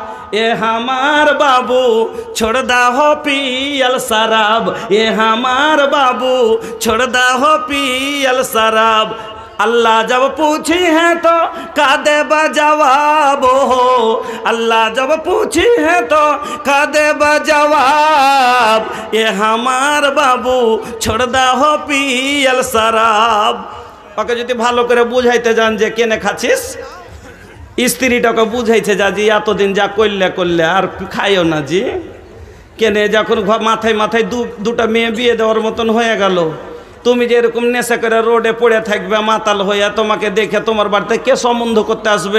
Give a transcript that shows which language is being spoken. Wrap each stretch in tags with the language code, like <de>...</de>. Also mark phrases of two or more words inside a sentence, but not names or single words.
<bho>ये हमार बाबू छोड़दा हो पियल शराब, ये हमार बाबू छोड़दा हो पियल शराब। अल्लाह जब पूछी है तो का देबा जवाब हो, अल्लाह जब पूछी है तो का देबा जवाब। ये हमार बाबू छोड़दा हो पियल शराब।</bho> <bn>ওকে যদি ভালো করে বুঝাইতে যান যে কেনে খাচ্ছিস, স্ত্রীটাকে বুঝাইছে যা জি এতদিন যা করলে করলে আর খাইও না জি, কেনে যখন মাথায় মাথায় দুটা মেয়ে বিয়ে দেওয়ার মতন হয়ে গেল, তুমি যে এরকম নেশা করে রোডে পড়ে থাকবে মাতাল হইয়া, তোমাকে দেখে তোমার বাড়িতে কে সম্বন্ধ করতে আসবে?</bn>